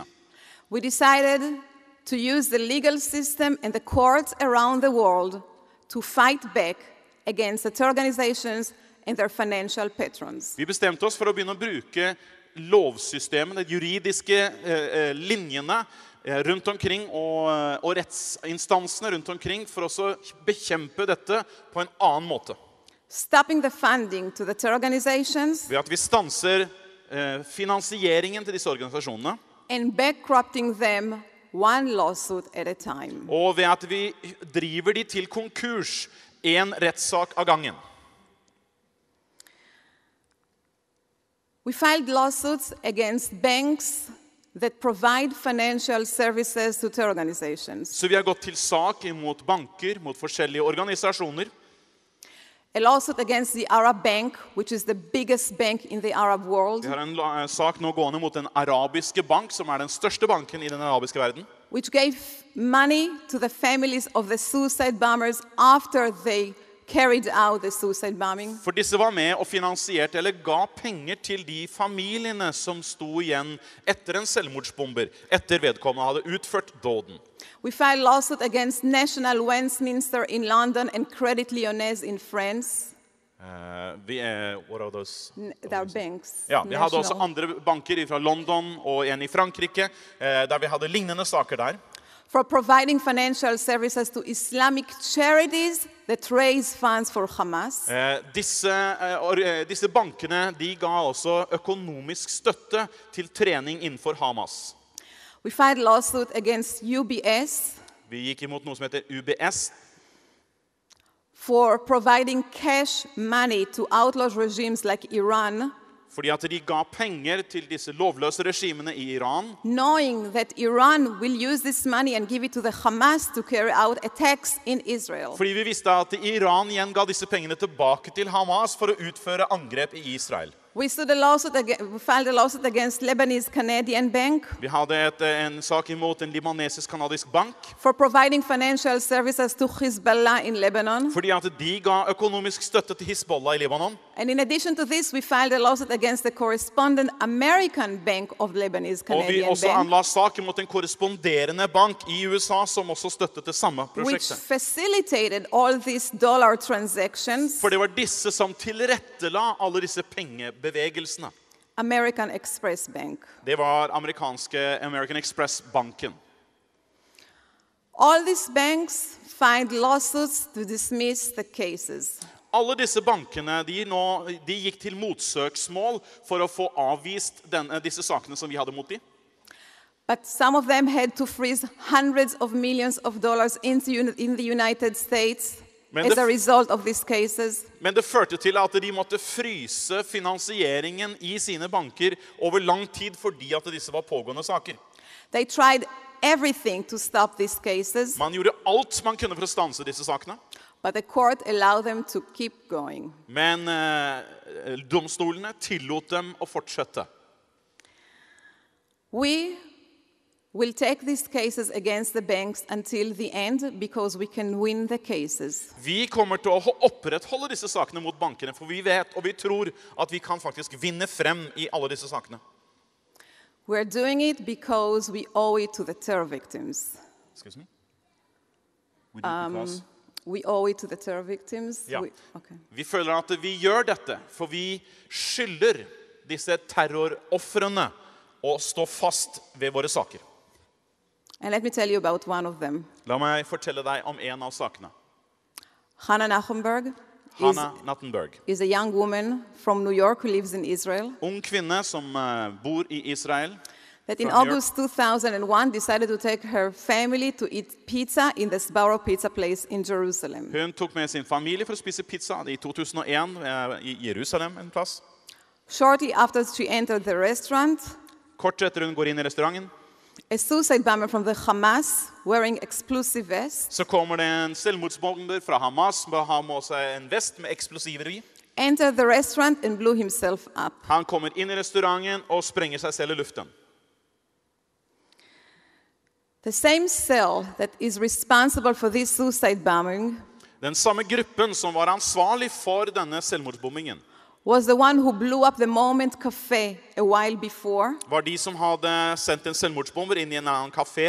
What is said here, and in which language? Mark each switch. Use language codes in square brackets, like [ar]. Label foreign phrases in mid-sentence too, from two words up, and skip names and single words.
[en] We decided to use the legal system and the courts around the world to fight back against the terror organizations and their financial patrons. [no] Vi bestemte oss for å begynne å bruke lovsystemene, de juridiske linjene rundt omkring og rettsinstansene rundt omkring for å bekjempe dette på en annen måte. [en] Stopping the funding to the terror organizations [no] Ved at vi stanser finansieringen til disse organisasjonene, [en] and bankrupting them one lawsuit at a time. [no] og ved at vi driver de til konkurs en rettssak av gangen. [en] We filed lawsuits against banks that provide financial services to terror organizations. [no] Så vi har gått til sak mot banker, mot forskjellige organisasjoner. [en] A lawsuit against the Arab Bank, which is the biggest bank in the Arab world, [no] Vi har en sak nå gående mot den arabiske bank, som er den største banken i den arabiske verden, [en] which gave money to the families of the suicide bombers after they carried out the suicide bombing. [no] For disse var med og finansierte eller ga penger til de familiene som sto igjen etter en selvmordsbomber, etter vedkommende hadde utført dåden. [en] We filed lawsuit against National Westminster in London and Credit Lyonnais in France. What are those? There are banks. [no] Ja, vi hadde også [en] national. [no] andre banker fra London og en i Frankrike, der vi hadde lignende saker der. [en] For providing financial services to Islamic charities that raise funds for Hamas. [no] Disse bankene de ga også økonomisk støtte til trening innenfor Hamas. [en] We filed lawsuit against UBS [no] Vi gikk imot noe som heter UBS, [en] for providing cash money to outlaw regimes like Iran, [no] fordi at de ga penger til disse lovløse regimene i Iran, [en] knowing that Iran will use this money and give it to the Hamas to carry out attacks in Israel. [no] fordi vi visste at Iran igjen ga disse pengene tilbake til Hamas for å utføre angrep i Israel. [en] We filed a lawsuit against Lebanese Canadian Bank [no] Vi hadde en sak imot en libanesisk-kanadisk bank, [en] for providing financial services to Hezbollah in Lebanon. [no] fordi at de ga økonomisk støtte til Hizbollah i Libanon. [en] And in addition to this, we filed a lawsuit against the correspondent American Bank of Lebanese [no] Og vi [en] Canadian [no] også [en] Bank, [no] anla sak mot en korresponderende bank i USA som også støttet det samme [en] which [no] prosjektet. [en] facilitated all these dollar transactions. [no] For det var disse som tilrettela alle disse pengebevegelsene. [en] American Express Bank. [no] Det var amerikanske American Express-banken. [en] All these banks filed lawsuits to dismiss the cases. [no] Alle disse bankene de gikk til motsøksmål for å få avvist disse sakene som vi hadde mot dem. [en] But some of them had to freeze hundreds of millions of dollars in the United States [no] Men [en] as [no] det- [en] a result of these cases. [no] Men det førte til at de måtte fryse finansieringen i sine banker over lang tid fordi at disse var pågående saker. [en] They tried everything to stop these cases, [no] Man gjorde alt man kunne for å stanse disse sakene. [en] but the court allowed them to keep going. [no] Men domstolene tillot dem å fortsette. [en] We will take these cases against the banks until the end because we can win the cases. [no] Vi kommer til å opprettholde disse sakene mot bankene, for vi vet og vi tror at vi kan faktisk vinne frem i alle disse sakene. [en] We're doing it because we owe it to the terror victims. Excuse me? We do it because... We owe it to the terror victims. [no] Ja. [en] Okay. [no] Vi føler at vi gjør dette, for vi skylder disse terrorofrene å stå fast ved våre saker. [en] And let me tell you about one of them. [no] La meg fortelle deg om en av sakene. [en] Hannah Nachenberg [no] Hannah Nattenberg. [en] is a young woman from New York who lives in Israel [no] Ung kvinne som bor i Israel. [en] that in From New August 2001 decided to take her family to eat pizza in the Sbarro pizza place in Jerusalem. [no] Hun tok med sin familie for å spise pizza i 2001 i Jerusalem en plass. [en] Shortly after she entered the restaurant, [no] Kort etter hun går inn i restauranten, [en] a suicide bomber from the Hamas wearing explosive vests [no] så kommer det en selvmordsbomber fra Hamas som har med seg en vest med eksplosiver i. [en] entered the restaurant and blew himself up. [no] Han kommer inn i restauranten og sprenger seg selv i luften. [en] The same cell that is responsible for this suicide bombing [no] Den samme gruppen som var ansvarlig for denne selvmordsbombingen [en] was the one who blew up the Moment Cafe a while before, [no] var de som hadde sendt en selvmordsbomber inn i en annen kafé